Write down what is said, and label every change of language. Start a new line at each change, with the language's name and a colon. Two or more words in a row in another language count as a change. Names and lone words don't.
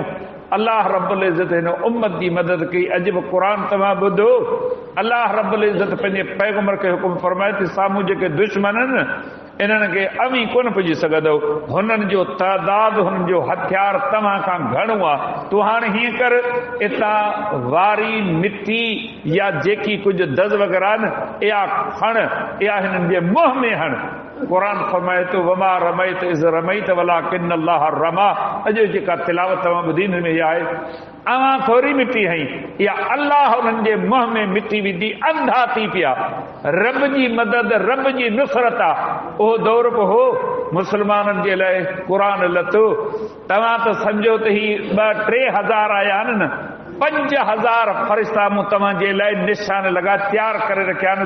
Sindhi: अल्लाह रब्बुल इज़्ज़त हिन उम्मत जी मदद कई। अॼु बि क़ुर तव्हां ॿुधो, अल्लाह रब्बुल इज़्ज़त पंहिंजे पैगंबर खे हुकुम फरमाए थी साम्हूं जेके दुश्मन आहिनि इन्हनि खे अमी कोन पुॼी सघंदो। हुननि जो तइदाद, हुननि जो हथियार तव्हां खां घणो आहे। तूं हाणे हीअं कर, इतां वारी मिटी या जेकी कुझु दज़ वग़ैरह न, इहा खण, इहा हिननि जे मुंहं में हण। क़ुर फरमाए थो
Arabic: وما رميت إذ رميت ولكن الله رمى.
Sindhi: अॼु जेका तिलावत तव्हां ॿुधी हिन में इहा आहे, अवां थोरी मिटी हई, इहा अल्लाह हुननि जे मुंहं में मिटी विधी, अंधा थी पिया। रब जी मदद, रब जी नुसरत आहे। उहो दौर बि हो मुस्लमाननि जे लाइ। क़ुर लथो, तव्हां त सम्झो त ही 2-3 हज़ार आया आहिनि न, 5000 फ़रिश्ता मूं तव्हांजे लाइ निशान लॻा तयारु करे रखिया आहिनि।